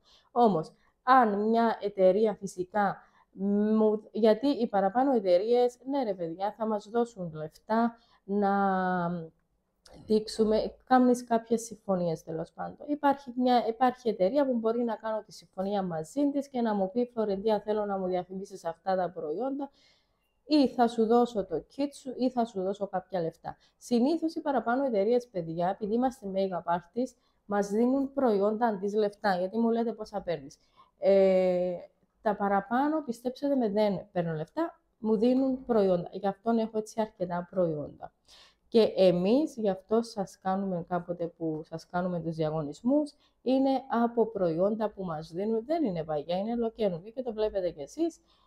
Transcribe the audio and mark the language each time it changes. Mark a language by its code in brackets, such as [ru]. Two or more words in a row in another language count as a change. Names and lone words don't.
[el] Όμως, αν μια εταιρεία φυσικά, γιατί οι παραπάνω εταιρείες, ναι ρε παιδιά, θα μας δώσουν λεφτά να δείξουμε, κάνεις κάποιες συμφωνίες τέλος πάντων. Υπάρχει εταιρεία που μπορεί να κάνω τη συμφωνία μαζί της και να μου πει, Φλωρεντία, θέλω να μου διαφημίσεις αυτά τα προϊόντα ή θα σου δώσω το kit σου ή θα σου δώσω κάποια λεφτά. Συνήθως οι παραπάνω εταιρείες, παιδιά, επειδή είμαστε [en] make-up artists, [el] μας δίνουν προϊόντα αντί λεφτά, γιατί μου λέτε πόσα παίρνεις. Τα παραπάνω, πιστέψτε με, δεν παίρνω λεφτά, μου δίνουν προϊόντα. Γι' αυτό έχω έτσι αρκετά προϊόντα. Και εμείς, γι' αυτό σας κάνουμε κάποτε που σας κάνουμε τους διαγωνισμούς, είναι από προϊόντα που μας δίνουν, δεν είναι παγιά, είναι ολοκαίρινο και το βλέπετε κι εσείς.